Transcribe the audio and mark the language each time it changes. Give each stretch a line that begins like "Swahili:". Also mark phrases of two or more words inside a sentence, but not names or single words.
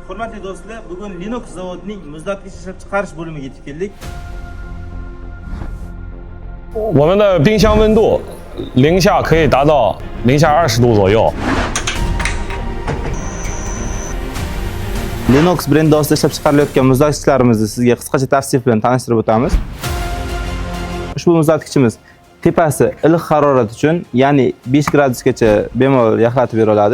Uzbek: Hurmatli do'stlar, bugun Linux zavodining muzlatgich ishlab chiqarish bo'limiga yetib keldik.
Chinese: 我们的冰箱温度零下可以达到零下20度左右。
Uzbek: Linux brendi ostida ishlab chiqarilayotgan muzlatgichlarimizni sizga qisqacha tavsif bilan tanishtirib o'tamiz. Ushbu muzlatgichimiz tepasi iliq harorat uchun, ya'ni 5 gradusgacha bemalol yaxlatib bera oladi.